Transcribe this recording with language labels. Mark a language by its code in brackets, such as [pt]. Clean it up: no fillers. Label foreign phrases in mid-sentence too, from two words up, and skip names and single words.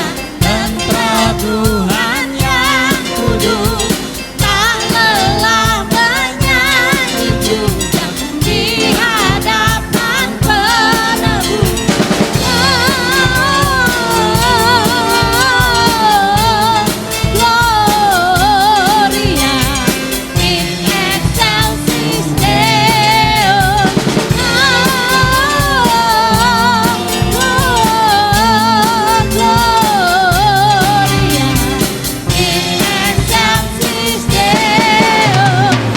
[id] tempat Tuhan yang kudus, tak lelah menyanyi juga di hadapan penebus. [la] Gloria in excelsis Deo. Gloria in excelsis Deo.